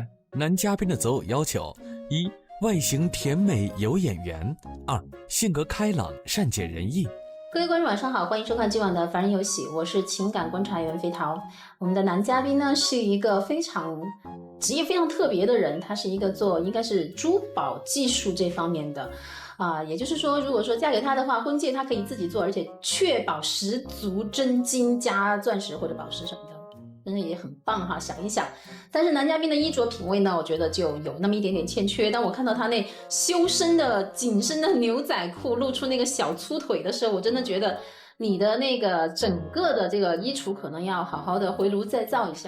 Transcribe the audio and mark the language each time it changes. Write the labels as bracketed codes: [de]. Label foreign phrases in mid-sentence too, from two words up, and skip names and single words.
[zh] 男嘉賓的擇偶要求：一、外形甜美有眼緣；2、性格開朗善解人意。各位觀眾晚上好，歡迎收看今晚的凡人有喜，我是情感觀察員飛桃。我們的男嘉賓呢是一個職業非常特別的人，他是一個應該是珠寶技術這方面的也就是說，如果說嫁給他的話，婚戒他可以自己做，而且確保十足真金加鑽石或者寶石什麼的。真的也很棒哈，想一想。但是男嘉賓的衣着品味呢，我覺得就有那麼一點點欠缺。當我看到他那修身的緊身的牛仔褲露出那個小粗腿的時候，我真的覺得你的那個整個的這個衣櫥可能要好好的回爐再造一下。